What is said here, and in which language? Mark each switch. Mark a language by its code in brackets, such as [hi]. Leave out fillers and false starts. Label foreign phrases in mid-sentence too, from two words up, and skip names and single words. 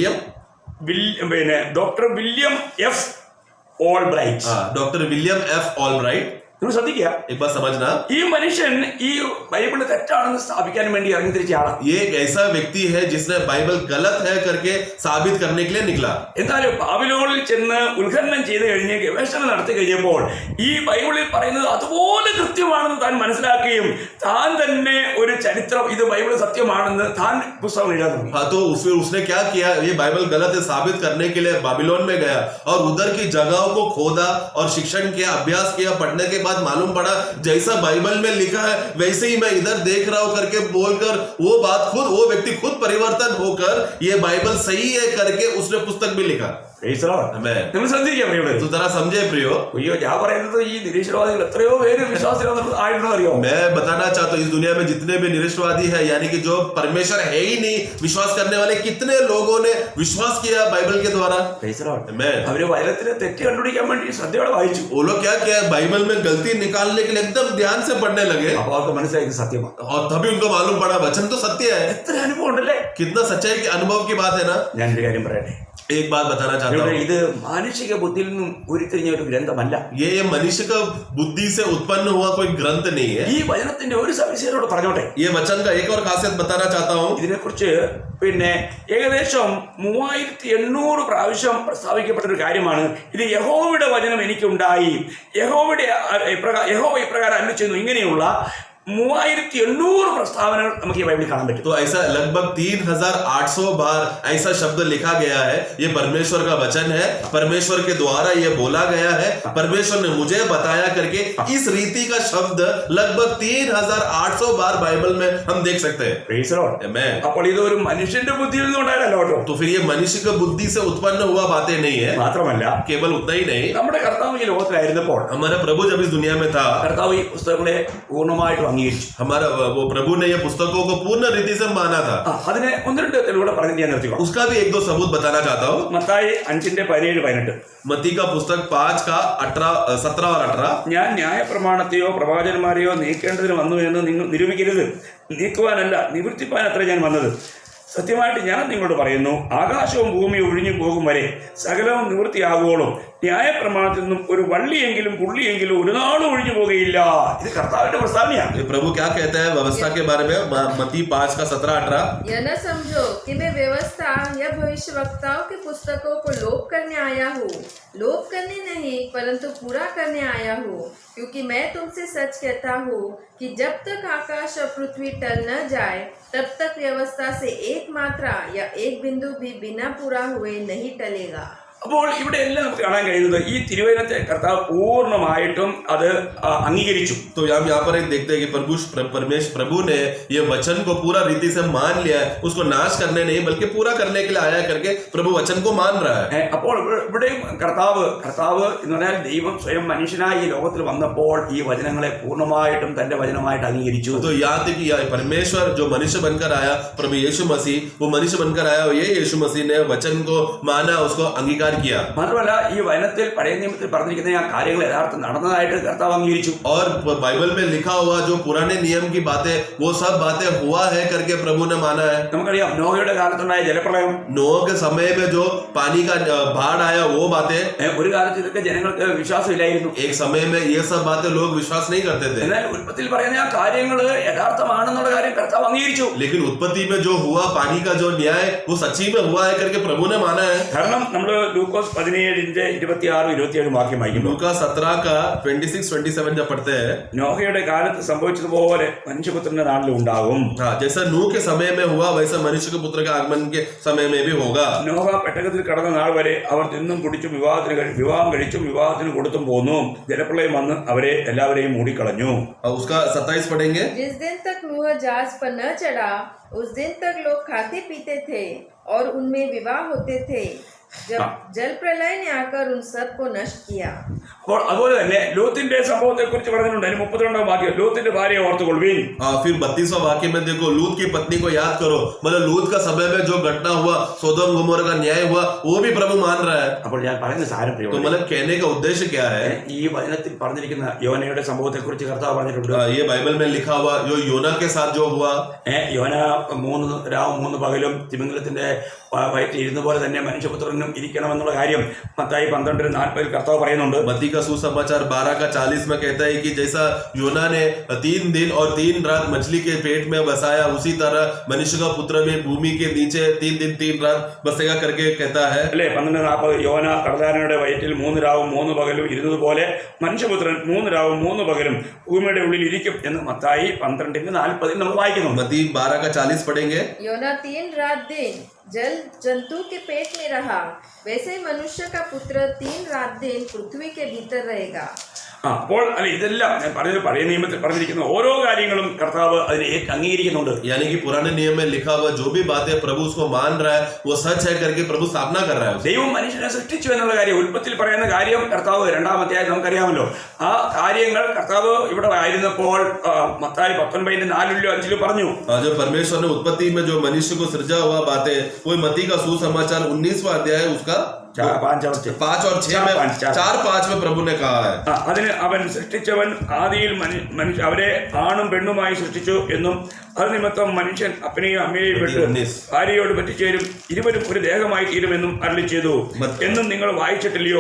[ml] പിന്നെ ഡോക്ടർ വില്യം എഫ് ഓൾബ്രൈറ്റ്. [hi] डॉक्टर विलियम एफ ऑलब्राइट। [ml] നിങ്ങൾ ശ്രദ്ധിക്കുക, [hi] एक बात समझना, [ml] ഈ മനുഷ്യൻ ഈ ബൈബിള് തെറ്റാണെന്ന് സ്ഥാപിക്കാൻ വേണ്ടി ഇറങ്ങി തിരിച്ച ആളാണ്. [hi] ये एक ऐसा व्यक्ति है जिसने बाइबल गलत है करके साबित करने के लिए निकला। [ml] എന്നാലും ബാബിലോണിൽ ചെന്ന് ഉത്ഖനനം ചെയ്ത് കഴിഞ്ഞ് ഗവേഷണം നടത്തി കഴിഞ്ഞപ്പോൾ ഈ ബൈബിളിൽ പറയുന്നത് അതുപോലെ കൃത്യമാണെന്ന് താൻ മനസ്സിലാക്കുകയും താൻ തന്നെ ഒരു ചരിത്രം, ഇത് ബൈബിൾ സത്യമാണെന്ന് താൻ പുസ്തകം എഴുതാൻ തുടങ്ങി. [hi] हाँ, तो फिर उसने क्या किया, ये बाइबल गलत है साबित करने के लिए बाबिलोन में गया और उधर की जगहों को खोदा और शिक्षण किया, अभ्यास किया। पढ़ने के बाद मालूम पड़ा जैसा बाइबल में लिखा है वैसे ही मैं इधर देख रहा हूं करके बोलकर वो व्यक्ति खुद परिवर्तन होकर ये बाइबल सही है करके उसने पुस्तक भी लिखा। [ml] നിങ്ങൾ ശ്രദ്ധിക്കുക പ്രിയപ്പെട്ടവരെ. [hi] तो जरा समझे प्रियो, [ml] അയ്യോ, ഞാൻ പറയുന്നത് ഈ നിരീശ്വരവാദികൾ എത്രയോ പേര് വിശ്വാസികളായിട്ടുണ്ടോ അറിയോ? [hi] मैं बताना चाहता हूँ इस दुनिया में जितने भी निरीश्वरवादी है, यानी कि जो परमेश्वर है ही नहीं विश्वास करने वाले, कितने लोगों ने विश्वास किया बाइबल के द्वारा। [ml] അവര് വചനത്തിന് തെറ്റ് കണ്ടുപിടിക്കാൻ വേണ്ടി ശ്രദ്ധയോടെ വായിച്ചു. [hi] वो लोग क्या किया, बाइबल में गलती निकालने के लिए एकदम ध्यान से पढ़ने लगे [ml] അപ്പൊ അവർക്ക് മനസ്സിലായി ഇത് സത്യമാണ്. [hi] और तभी उनको मालूम पड़ा वचन तो सत्य है। [ml] എത്ര അനുഭവം ഉണ്ടല്ലേ, [hi] कितना सच्चाई के अनुभव की बात है ना। [ml] ഞാൻ ഒരു കാര്യം പറയട്ടെ, [hi] एक बात बताना चाहता हूँ, [ml] ഇത് മാനുഷിക ബുദ്ധിയിൽ നിന്നും ഉരുത്തിരിഞ്ഞ ഒരു ഗ്രന്ഥമല്ല. [hi] ये मनुष्य का बुद्धि से उत्पन्न हुआ कोई ग्रंथ नहीं है। [ml] ഈ വചനത്തിന്റെ ഒരു സവിശേഷതയോട് പറഞ്ഞോട്ടെ. [hi] ये वचन का एक और खासियत बताना चाहता हूँ। [ml] ഇതിനെക്കുറിച്ച് പിന്നെ ഏകദേശം 3800 പ്രാവശ്യം പ്രസ്താവിക്കപ്പെട്ട ഒരു കാര്യമാണ്. ഇത് യഹോവയുടെ വചനം എനിക്കുണ്ടായി, യഹോവ ഇപ്രകാരം അരുളി ചെയ്യുന്നു, ഇങ്ങനെയുള്ള 3800 प्रस्तावना നമുക്ക് ഈ ബൈബിളിൽ കാണാൻ പറ്റും. [hi] तो ऐसा लगभग 3800 बार ऐसा शब्द लिखा गया है। ये परमेश्वर का वचन है, परमेश्वर के द्वारा ये बोला गया है, परमेश्वर ने मुझे बताया करके इस रीति का शब्द लगभग 3800 बार बाइबल में हम देख सकते हैं। [en] Praise the Lord. Amen। [ml] അപ്പോൾ ഇത് ഒരു മനുഷ്യന്റെ ബുദ്ധിയിൽ നിന്ന് ഉണ്ടായതല്ല കേട്ടോ. [hi] तो फिर ये मनुष्य का बुद्धि से उत्पन्न हुआ बातें नहीं है। [ml] മാത്രമല്ല, [hi] केवल उतना ही नहीं, [ml] നമ്മുടെ കർത്താവ് ഈ ലോകത്തിലായിരുന്നപ്പോൾ [hi] हमारा प्रभु जब इस दुनिया में था, [ml] കർത്താവ് ഈ പുസ്തകങ്ങളെ പൂർണ്ണമായിട്ട് അംഗീകരിച്ചു. [hi] हमारा वो प्रभु ने ये पुस्तकों को पूर्ण रीति से माना था. [ml] അതിന് ഒന്ന് രണ്ട് തെളിവുകൂടെ പറഞ്ഞിട്ട് ഞാൻ നിർത്തിക്കോ. [hi] उसका भी एक दो सबूत बताना चाहता हूँ. [ml] മത്തായി 5:17-18 [hi] मत्ती का पुस्तक 5 का 17 और 18. [ml] ഞാൻ ന്യായപ്രമാണത്തെയോ പ്രവാചകന്മാരെയോ നീക്കേണ്ടതിന് വന്നു എന്ന് നിങ്ങൾ നിരൂപിക്കരുത്. നീക്കുവാനല്ല, നിവർത്തിപ്പാൻ അത്ര ഞാൻ വന്നത്. സത്യമായിട്ട് ഞാൻ നിങ്ങളോട് പറയുന്നു, ആകാശവും ഭൂമിയും ഒഴിഞ്ഞു പോകും വരെ സകലവും നിവൃത്തിയാകുവോളും ന്യായപ്രമാണത്തിൽ നിന്നും ഒരു വള്ളിയെങ്കിലും പുള്ളിയെങ്കിലും ഒരു നാളും ഒഴിഞ്ഞു പോകുകയില്ല. ഇത് കർത്താവിന്റെ പ്രസ്താവനയാണ്. [hi] प्रभु क्या कहते हैं व्यवस्था के बारे में? मत्ती 5 का 17-18. यह न समझो कि मैं व्यवस्था या भविष्यवक्ताओं की पुस्तकों को लोप करने आया हूँ. लोप करने नहीं परंतु पूरा करने आया हूँ. क्योंकि मैं तुमसे सच कहता हूँ कि जब तक आकाश और पृथ्वी टल न जाए तब तक व्यवस्था से एक मात्रा या एक बिंदु भी बिना पूरा हुए नहीं टलेगा. [ml] അപ്പോൾ ഇവിടെ എല്ലാം നമുക്ക് കാണാൻ കഴിയുന്നത് ഈ തിരുവചനത്തെ കർത്താവ് പൂർണ്ണമായിട്ടും അത് അംഗീകരിച്ചു. [hi] तो यहाँ पर एक देखते हैं कि प्रभु ने ये वचन को पूरा रीति से मान लिया है. उसको नाश करने नहीं बल्कि पूरा करने के लिए आया करके प्रभु वचन को मान रहा है. [ml] അപ്പോൾ ഇവിടെയും കർത്താവ് എന്ന് പറഞ്ഞാൽ ദൈവം സ്വയം മനുഷ്യനായി ഈ ലോകത്തിൽ വന്നപ്പോൾ ഈ വചനങ്ങളെ പൂർണ്ണമായിട്ടും തന്റെ വചനമായിട്ട് അംഗീകരിച്ചു. [hi] तो याद है कि परमेश्वर जो मनुष्य बनकर आया, प्रभु यीशु मसीह वो मनुष्य बनकर आया और ये यीशु मसीह ने वचन को माना, उसको अंगीकार किया. [ml] മാത്രമല്ല ഈ വചനത്തിൽ പഴയ നിയമത്തിൽ പറഞ്ഞിരിക്കുന്ന ആ കാര്യങ്ങൾ യഥാർത്ഥം നടന്നതായിട്ട് കർത്താവ് അംഗീകരിച്ചു. [hi] और बाइबल में लिखा हुआ जो पुराने नियम की बातें वो सब बातें हुआ है करके प्रभु ने माना है. [ml] നമുക്കറിയാം നോഹയുടെ കാലത്തുണ്ടായ ജലപ്രളയം, [hi] नोह के समय में जो पानी का बाढ़ आया वो बातें, [ml] ഒരു കാലത്ത് ഇതൊക്കെ ജനങ്ങൾക്ക് വിശ്വാസമില്ലായിരുന്നു. [hi] एक समय में ये सब बातें लोग विश्वास नहीं करते थे. [ml] എന്നാൽ ഉൽപ്പത്തിയിൽ പറയുന്ന ആ കാര്യങ്ങൾ യഥാർത്ഥമാണെന്നുള്ള കാര്യം കർത്താവ് അംഗീകരിച്ചു. [hi] लेकिन उत्पत्ति में जो हुआ पानी का जो न्याय वो सच्ची में हुआ है करके प्रभु ने माना है. [ml] കാരണം നമ്മൾ ലൂക്കോസ് 17:26-27 വാക്യം വായിക്കുന്നു. [hi] लूका 17 का 26-27 जब पढ़ते हैं, [ml] നോഹയുടെ കാലത്ത് സംഭവിച്ചതുപോലെ മനുഷ്യപുത്രന്റെ നാളിൽ ഉണ്ടാകും. [hi] हाँ, जैसा नूह के समय में हुआ वैसा मनुष्य के पुत्र के आगमन के समय में भी होगा. [ml] നോഹ പെട്ടകത്തിൽ കടന്ന നാൾ വരെ അവർ തിന്നും കുടിച്ചും വിവാഹം കഴിച്ചും വിവാഹത്തിന് കൊടുത്തും പോന്നു. ജലപ്രളയം വന്ന് അവരെ എല്ലാവരെയും മൂടിക്കളഞ്ഞു. [hi] उसका 27 पढ़ेंगे. जिस दिन तक नूह जहाज पर न चढ़ा उस दिन तक लोग खाते पीते थे और उनमें विवाह होते थे. जब जल प्रलय ने आकर उन सब को नष्ट किया. [ml] അപ്പോൾ അതുപോലെ തന്നെ ലോത്തിന്റെ സംഭവത്തെ കുറിച്ച് പറഞ്ഞിട്ടുണ്ട്. അതിന് 32 വാക്യം, ലോത്തിന്റെ ഭാര്യയെ ഓർത്തുകൊള്ളുവിൻ. [hi] फिर 32वां वाक्य में देखो, लूत की पत्नी को याद करो. मतलब लूत का समय में जो घटना हुआ, सोदोम गोमोरा का न्याय हुआ, वो भी प्रभु मान रहा है. [ml] അപ്പോൾ ഞാൻ പറയുന്ന സാരം [hi] तो मतलब कहने का उद्देश्य क्या है? [ml] ഈ വചനത്തിൽ പറഞ്ഞിരിക്കുന്ന യോനയുടെ സംഭവത്തെ കുറിച്ച് കർത്താവ് പറഞ്ഞിട്ടുണ്ട്. [hi] ये बाइबल में लिखा हुआ जो योना के साथ जो हुआ, [ml] യോന 3 രാവും 3 പകലും തിമിംഗലത്തിന്റെ വയറ്റിൽ ഇരുന്ന പോലെ തന്നെ മനുഷ്യപുത്രനും ഇരിക്കണമെന്നുള്ള കാര്യം മത്തായി 12:40 കർത്താവ് പറയുന്നുണ്ട്. [hi] मत्ती का सुसमाचार 12 का 40 में कहता है कि जैसा योना ने 3 दिन और 3 रात मछली के पेट में बसाया, उसी तरह मनुष्य का पुत्र भी भूमि के नीचे 3 दिन 3 रात बसेगा करके कहता है. [ml] അല്ലേ? 12:40 യോന കടലാനയുടെ വയറ്റിൽ 3 രാവും 3 പകലും ഇരുന്നതുപോലെ മനുഷ്യപുത്രൻ 3 രാവും 3 പകലും ഭൂമിയുടെ ഉള്ളിൽ ഇരിക്കും എന്ന് മത്തായി 12:40 നമ്മൾ വായിക്കുന്നു. [hi] मत्ती 12 का 40 पढ़ेंगे. योना 3 रात दिन जल जंतु के पेट में रहा, वैसे ही मनुष्य का पुत्र 3 रात दिन पृथ्वी के भीतर रहेगा. [ml] അപ്പോൾ അല്ല ഇതെല്ലാം ഞാൻ പറഞ്ഞ പഴയ നിയമത്തിൽ പറഞ്ഞിരിക്കുന്ന ഓരോ കാര്യങ്ങളും കർത്താവ് അതിനെ അംഗീകരിക്കുന്നുണ്ട്. [hi] यानी कि पुराने नियम में लिखा हुआ जो भी बातें प्रभु उसको मान रहा है वो सच है करके प्रभु स्थापना कर रहा है. [ml] ദൈവം മനുഷ്യനെ സൃഷ്ടിച്ചു എന്നുള്ള കാര്യം ഉൽപ്പത്തിൽ പറയുന്ന കാര്യം കർത്താവ് 2-ാം അധ്യായം നമുക്കറിയാമല്ലോ. ആ കാര്യങ്ങൾ കർത്താവ് ഇവിടെ ആയിരുന്നപ്പോൾ മത്തായി 19:4-5 പറഞ്ഞു. [hi] जो परमेश्वर ने उत्पत्ति में जो मनुष्य को सृजा हुआ बातें, वो मत्ती का सुसमाचार 19वां अध्याय उसका 5 और 6 में 4-5 में प्रभु ने कहा है. [ml] അതിന് അവൻ സൃഷ്ടിച്ചവൻ ആദിയിൽ അവരെ ആണും പെണ്ണുമായി സൃഷ്ടിച്ചു എന്നും അത് നിമിത്തം മനുഷ്യൻ അപ്പനെയും അമ്മയെയും വിട്ട് ഭാര്യയോട് പറ്റിച്ചേരും, ഇരുവരും ഒരു ദേഹമായി തീരുമെന്നും അരുളി ചെയ്തു എന്നും നിങ്ങൾ വായിച്ചിട്ടില്ലയോ?